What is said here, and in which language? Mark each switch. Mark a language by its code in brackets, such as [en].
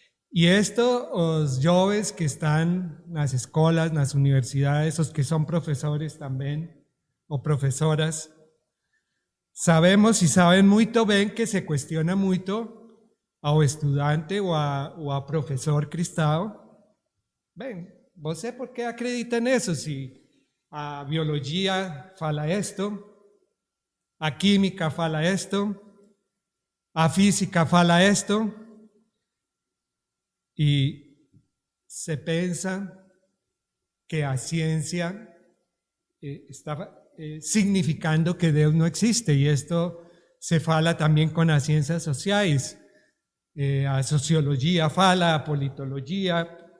[es] Y esto, los jóvenes que están en las escuelas, en las universidades, los que son profesores también, o profesoras, sabemos y saben muy bien que se cuestiona mucho [pt] ao estudante o a profesor cristão. Bem, você por que acredita nisso? [es] Se a biologia fala esto, a química fala esto, a física fala esto, y se piensa que a ciencia está significando que Dios no existe, y esto se fala también con las ciencias sociales, a sociología fala, a politología.